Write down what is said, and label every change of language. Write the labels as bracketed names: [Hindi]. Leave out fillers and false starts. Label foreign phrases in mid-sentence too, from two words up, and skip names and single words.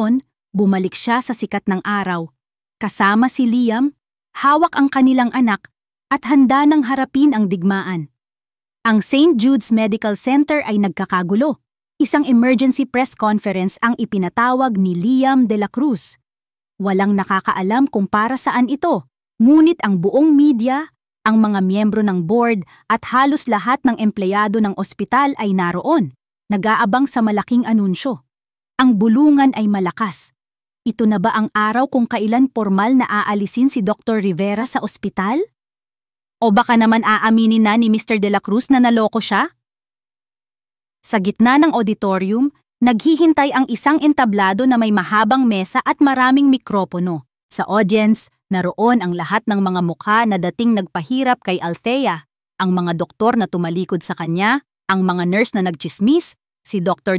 [Filipino] Ngayon, Bumalik siya sa sikat ng araw. Kasama si Liam, hawak ang kanilang anak at handa nang harapin ang digmaan. Ang St. Jude's Medical Center ay nagkakagulo. Isang [English] emergency press conference [Filipino] ang ipinatawag ni Liam de la Cruz. Walang nakakaalam kung para saan ito, ngunit ang buong media, ang mga miyembro ng board at halos lahat ng empleyado ng ospital ay naroon, nag-aabang sa malaking anunsyo. Ang bulungan ay malakas. Ito na ba ang araw kung kailan formal na aalisin si Dr. Rivera sa ospital? O baka naman aaminin na ni Mr. de la Cruz na naloko siya? Sa gitna ng auditorium, naghihintay ang isang entablado na may mahabang mesa at maraming mikropono. Sa audience, naroon ang lahat ng mga mukha na dating nagpahirap kay Althea, ang mga doktor na tumalikod sa kanya, ang mga nurse na nagchismis, si Dr.